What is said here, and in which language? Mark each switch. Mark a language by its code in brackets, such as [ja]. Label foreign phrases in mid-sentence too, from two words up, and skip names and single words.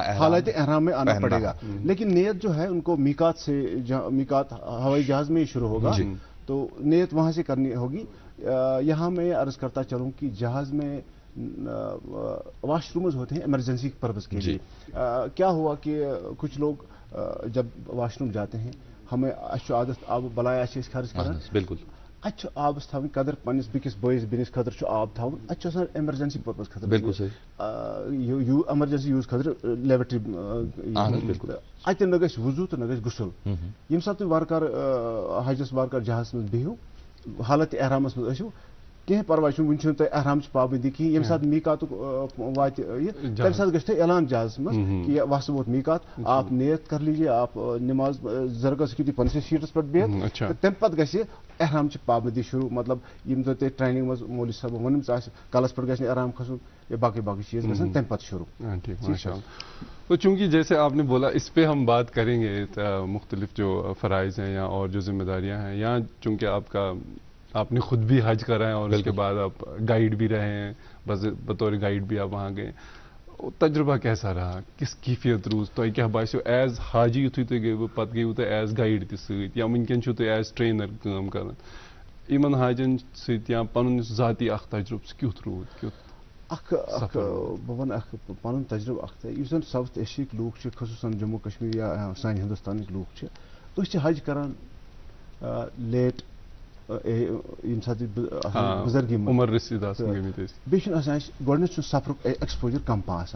[ur] حالت احرام میں آنا پڑے گا. لیکن نیت جو ہے ان کو میقات سے, میقات ہوائی جہاز میں ہی شروع ہوگا, تو نیت وہاں سے کرنی ہوگی. یہاں میں عرض کرتا چلوں کہ جہاز میں واش رومز ہوتے ہیں ایمرجنسی پرپز کے لیے. کیا ہوا کہ کچھ لوگ جب واش روم جاتے ہیں, ہمیں اچھا عادت آب بلایا خرچ کرنا, بالکل [ks] اچھا آبس تھاوٕنۍ قدر پننس بیٚکِس بٲیِس بیٚنِس خٲطرٕ چھُ آب تھاوُن, اَتہِ چھُ آسان [en] emergency purpose [ks] خٲطرٕ, [ur] بالکل صحیح, [en] emergency use [ks] خٲطرٕ لیبرٹری, اَتہِ نہ گژھِ وضوٗ تہٕ نہ گژھِ غسل. ییٚمہِ ساتہٕ تُہۍ وارٕ کارٕ حجس وارٕ کارٕ جہازس منٛز بِہِو, حالت احرامس منٛز ٲسِو, کینٛہہ پرواے چھُنہٕ, وٕنہِ چھُنہٕ تۄہہِ احرامٕچ پابنٛدی کِہیٖنۍ. ییٚمہِ ساتہٕ میقاتُک واتہِ یہِ, تَمہِ ساتہٕ گژھِ تۄہہِ اعلان جہازس منٛز کہ وَسہٕ ووت میقات, [ur] آپ نیت کر لیجیے, [ks] آپ نماز زرگس ہیٚکِو تُہۍ پننِسٕے سیٖٹس پٮ۪ٹھ بِہِتھ, تہٕ تَمہِ پتہٕ گژھِ احرامچہِ پابنٛدی شروع. مطلب یِم زن تۄہہِ ٹریننگ منٛز مولوی صٲبن ووٚنمُت آسہِ کلس پٮ۪ٹھ گژھِ نہٕ احرام کھسُن, یا باقی چیز گژھن تَمہِ پتہٕ شروع. [ur] تو چونکہ جیسے آپ نے بولا, اس پہ ہم بات کریں گے, مختلف جو فرائض ہیں یا اور جو ذمہ داریاں ہیں, یا چونکہ آپ نے خود بھی حج کرا ہے اور اس کے بعد آپ گائیڈ بھی رہے ہیں, بطور گائیڈ بھی آپ وہاں گئے, تجربہ کیسا رہا, [ks] کس کیفیت روز تۄہہِ کیٛاہ باسیو ایز حاجی یُتھُے تُہۍ گٔیوٕ پتہٕ گٔیوٕ تُہۍ ایز گایڈ تہِ سۭتۍ, یا وٕنکٮ۪ن چھُو تُہۍ ایز ٹرینر کٲم کران, یِمن حاجن سۭتۍ یا پنُن یُس ذاتی اکھ تجربہٕ سُہ کیُتھ روٗد, بہٕ وَنہٕ اکھ پنُن تجربہٕ اکھ تۄہہِ, یُس زن ساوُتھ ایشیاہٕکۍ لوٗکھ چھِ, خصوٗصن جموں کشمیٖر یا سانہِ ہندوستانٕکۍ لوٗکھ چھِ, أسۍ چھِ حج کران لیٹ ییٚمہِ ساتہٕ بُزرگی منٛز, بیٚیہِ چھُنہٕ آسان اَسہِ گۄڈٕنیتھ چھُنہٕ سفرُک ایکسپوجر کم پہم آسان.